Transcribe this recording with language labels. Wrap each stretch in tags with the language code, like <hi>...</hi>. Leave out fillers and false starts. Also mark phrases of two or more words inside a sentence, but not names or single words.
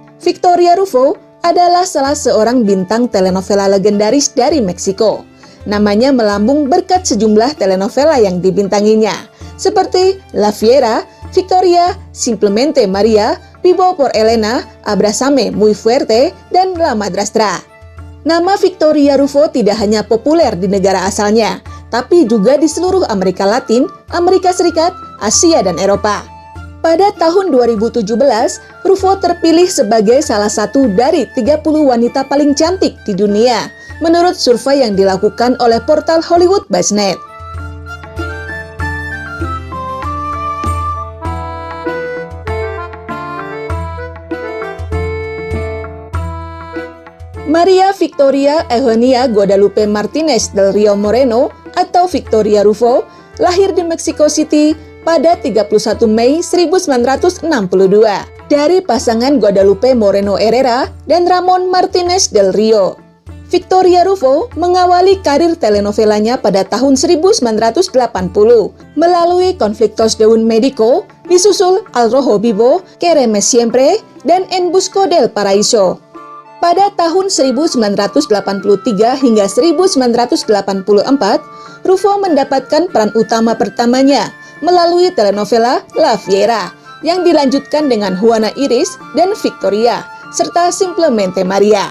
<id>Victoria Rufo adalah salah seorang bintang telenovela legendaris dari Meksiko. Namanya melambung berkat sejumlah telenovela yang dibintanginya, seperti La Fiera, Victoria, Simplemente Maria, Vivo por Elena, Abrázame Muy Fuerte, dan La Madrastra. Nama Victoria Rufo tidak hanya populer di negara asalnya, tapi juga di seluruh Amerika Latin, Amerika Serikat, Asia, dan Eropa. Pada tahun 2017, Rufo terpilih sebagai salah satu dari 30 wanita paling cantik di dunia, menurut survei yang dilakukan oleh portal Hollywood BuzzNet. Maria Victoria Eugenia Guadalupe Martinez del Rio Moreno atau Victoria Rufo lahir di Mexico City pada 31 Mei 1962 dari pasangan Guadalupe Moreno Herrera dan Ramon Martinez del Rio. Victoria Rufo mengawali karir telenovelanya pada tahun 1980 melalui Conflictos de un Médico, disusul Al Rojo Vivo, Quéreme Siempre, dan En Busca del Paraíso. Pada tahun 1983 hingga 1984, Rufo mendapatkan peran utama pertamanya melalui telenovela La Fiera yang dilanjutkan dengan Juana Iris dan Victoria, serta Simplemente Maria.</id>